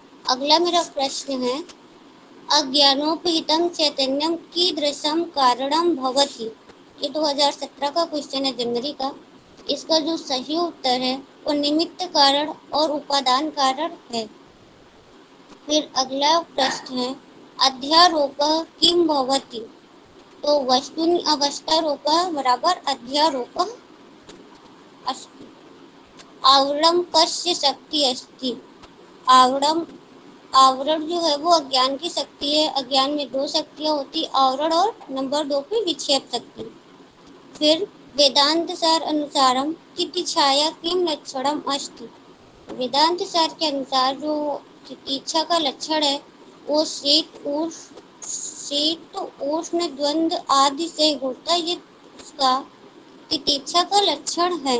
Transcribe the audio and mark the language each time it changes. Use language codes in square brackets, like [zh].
[hi] अगला मेरा प्रश्न है [sa] अज्ञानोपहितं चैतन्यम कीदृशं कारणं भवति। [hi] ये 2017 का क्वेश्चन है जनवरी का। इसका जो सही उत्तर है वो निमित्त कारण और उपादान कारण है। फिर अगला प्रश्न है [sa] अध्यारोपः किम भवति। तो वस्तुनि अवस्थारोपः बराबर अध्यारोपः अस्ति। आवरणं कस्य शक्ति अस्ति। [hi] आवरण जो है वो अज्ञान की शक्ति है। अज्ञान में 2 शक्तियाँ होती आवरण और नंबर 2 पे विक्षेप शक्ति। [sa] फिर वेदांत सार अनुसारम तितिक्षाया किम लक्षणम अस्ति। [hi] वेदांत सार के अनुसार जो तितिक्षा का लक्षण है वो शीत उष्ण द्वंद्व आदि से होता है, ये उसका तितिक्षा का लक्षण है।